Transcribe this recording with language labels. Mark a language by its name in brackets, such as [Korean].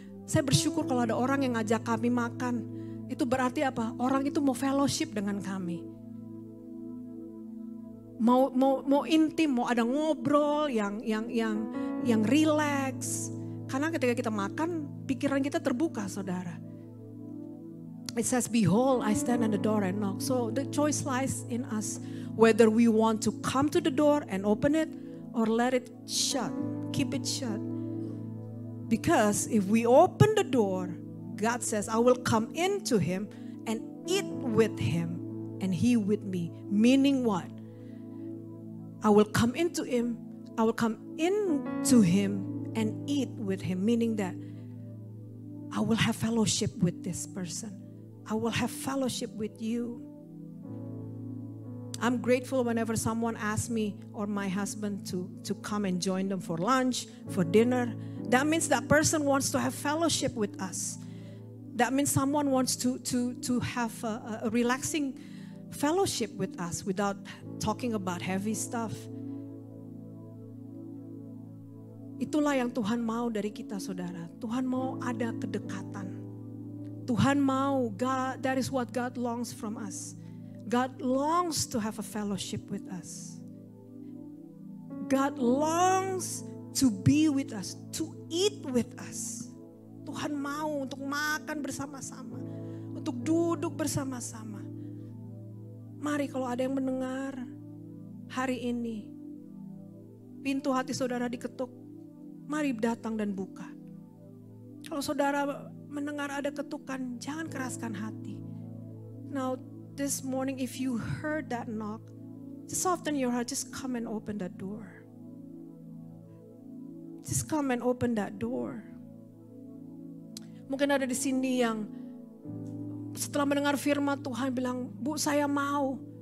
[Indonesian] Saya bersyukur kalau ada orang yang ngajak kami makan. Itu berarti apa? Orang itu mau fellowship dengan kami. Mau intim, mau ada ngobrol yang relax. Karena ketika kita makan, pikiran kita terbuka, saudara. [English] It says, behold, I stand at the door and knock. So the choice lies in us. Whether we want to come to the door and open it or let it shut. Keep it shut. Because if we open the door, God says, I will come into him and eat with him and he with me. Meaning what? I will come into him. I will come into him and eat with him. Meaning that I will have fellowship with this person. I will have fellowship with you. I'm grateful whenever someone asks me or my husband to come and join them for lunch, for dinner. That means that person wants to have fellowship with us. That means someone wants to have a relaxing fellowship with us without talking about heavy stuff. [Indonesian] Itulah yang Tuhan mau dari kita, saudara. Tuhan mau ada kedekatan. Tuhan mau, [English] God, that is what God longs from us. God longs to have a fellowship with us. God longs to be with us, to eat with us. [Indonesian] Tuhan mau untuk makan bersama-sama, untuk duduk bersama-sama. Mari kalau ada yang mendengar hari ini, pintu hati saudara diketuk, mari datang dan buka. Kalau saudara mendengar ada ketukan, jangan keraskan hati. [English] Now, this morning if you heard that knock, just soften your heart, just come and open that door. Just come and open that door. [Indonesian] Mungkin ada di sini yang setelah mendengar firman Tuhan bilang, Bu, saya mau